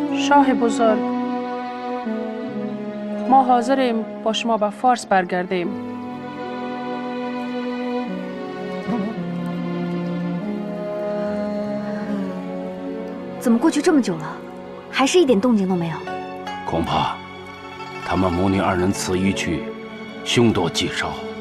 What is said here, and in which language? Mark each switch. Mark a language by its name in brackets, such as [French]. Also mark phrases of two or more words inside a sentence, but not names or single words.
[Persian] شاه بزرگ ما حاضریم با شما به فارس برگردیم. [Chinese] 怎么过去这么久了，还是一点动静都没有？恐怕他们母女二人此一去，凶多吉少。